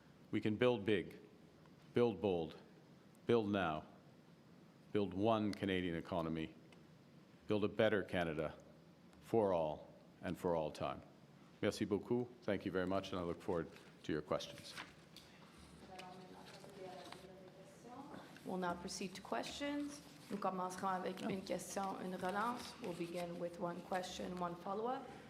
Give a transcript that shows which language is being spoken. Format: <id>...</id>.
<en>We can build big, build bold, build now, build one Canadian economy, build a better Canada for all and for all time.</en> <fr>Merci beaucoup.</fr> <en>Thank you very much, and I look forward to your questions. We'll now proceed to questions.</en> <fr>Nous commencerons avec une question, une relance.</fr> <en>We'll begin with one question, one follow-up.</en>